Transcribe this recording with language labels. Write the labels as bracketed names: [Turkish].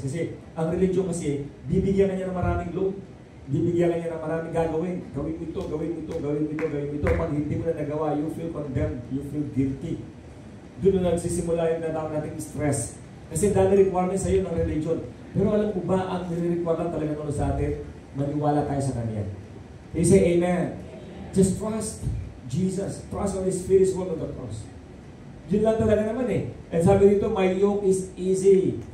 [Filipino] Kasi, ang religion kasi, bibigyan ka niya ng maraming load. Bibigyan ka niya ng maraming gagawin. Gawin mo ito, gawin mo ito, gawin mo ito, gawin mo ito. Pag hindi mo na nagawa, [English] you feel condemned, you feel guilty. [Filipino] Doon na nagsisimula yung natawag nating stress. Kasi dami requirements sa'yo ng religion. Pero alam mo ba, ang nire-require lang talaga nung sa atin, maniwala tayo sa Kanya. [English] They say, Amen. Just trust Jesus. Trust on His Spirit's work on the cross. [Filipino] Yun lang talaga naman eh. [English] And [Filipino] sabi dito, [English] my yoke is easy.